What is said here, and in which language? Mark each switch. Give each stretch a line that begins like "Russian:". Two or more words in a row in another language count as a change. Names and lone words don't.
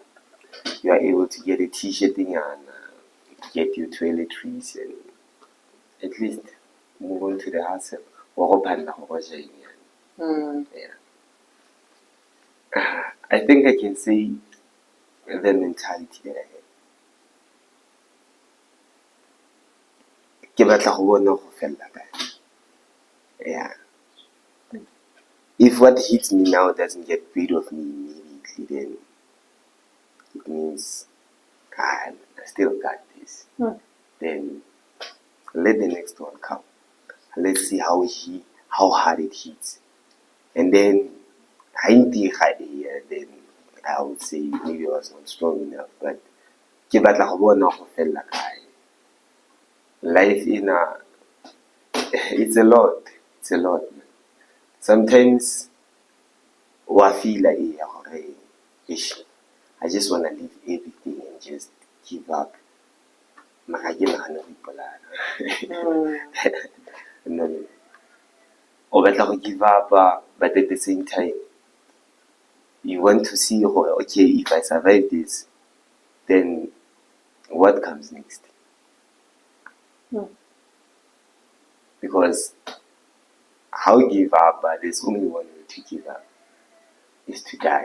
English: You are able to get a t-shirt and get your toiletries and at least move on to the hustle. Yeah. I think I can say the mentality that I had.
Tswana: Ke batla go bona go fella kae.
English: Yeah. If what hits me now doesn't get rid of me immediately, then it means I still got this. Then let the next one come. Let's see how hard it hits. And then then I would say maybe I was not strong enough.
Tswana: But ke batla go bona go fella kae.
English: Life it's a lot. It's a lot, man. Sometimes I feel like I just wanna leave everything and just give up.
Tswana: Mara ke nagana go ipolaya.
English: No.
Tswana: O batla go
English: give up, but at the same time you want to see, okay, if I survive this, then what comes next? Because how give up, but there's only one way to give up, is to die.